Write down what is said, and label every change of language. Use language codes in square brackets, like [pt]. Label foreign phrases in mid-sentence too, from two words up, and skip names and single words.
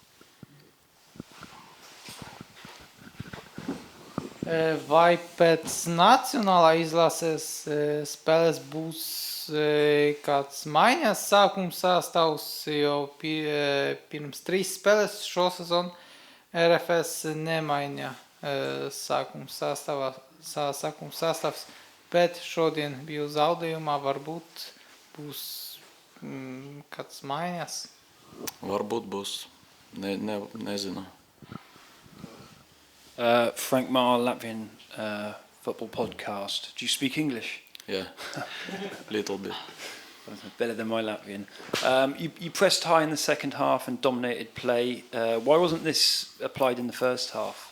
[lv] Vai pēc nacionālā izlases spēles būs kāds maiņas sākuma sastāvs, jo pirms 3 spēles šo sezonu RFS nemaiņa sākuma sastāvs, bet šodien bija zaudējumā, varbūt būs kāds maiņas? Varbūt būs, nezinu. [en] Frank Marr, Latvian football podcast. Do you speak English? Yeah, little bit. Better than my Latvian. You pressed high in the second half and dominated play. Why wasn't this applied in the first half?